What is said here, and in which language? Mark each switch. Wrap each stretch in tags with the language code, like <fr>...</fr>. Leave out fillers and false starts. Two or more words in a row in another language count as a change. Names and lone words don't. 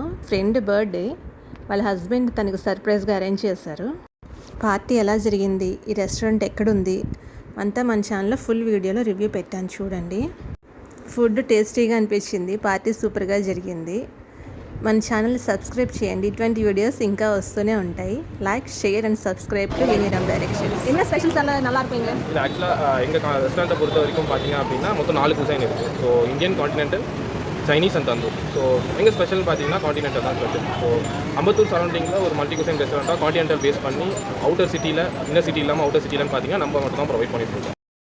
<en>friend birthday,</en> <te>వాళ్ళ హస్బెండ్ తనకు</te> <en>surprise arrange</en> <te>చేశారు. పార్టీ ఎలా జరిగింది, ఈ రెస్టారెంట్ ఎక్కడుంది అంతా మన ఛానల్లో</te> <en>full video review</en> <te>పెట్టాను, చూడండి.</te> <en>food tasty</en> <te>అనిపించింది,</te> <en>party super</en> <te>జరిగింది. మన</te> <en>channel subscribe</en> <te>చేయండి, ఇటువంటి వీడియోస్ ఇంకా వస్తూనే ఉంటాయి.</te> <en>like share and subscribe to</en> <ta>வெனிராம் டைரக்ஷன்ஸ். என்ன ஸ்பெஷல்ஸ் எல்லாம் நல்லா இருப்பீங்க? இது ஆக்சுவலாக எங்கள் ரெஸ்டாரண்ட்டை பொறுத்த வரைக்கும் பார்த்தீங்க அப்படின்னா மொத்தம் 4 குசைன் இருக்குது.</ta> <en>so Indian, continental, Chinese and tandoor.</en> <ta>ஸோ எங்கள் ஸ்பெஷல் பார்த்தீங்கன்னா கான்டினென்டல் தான் ஸ்பெஷல். ஸோ அம்பத்தூர் சரௌண்டிங்கில் ஒரு</ta> <en>multi cuisine restaurant</en> <ta>கான்டினென்டல் பேஸ் பண்ணி</ta> <en>outer city, inner city</en> <ta>இல்லாமல்</ta> <en>outer city</en> <ta>பார்த்தீங்கன்னா நம்ம மட்டும் தான் ப்ரொவைட் பண்ணிட்டு இருக்கோம்.</ta>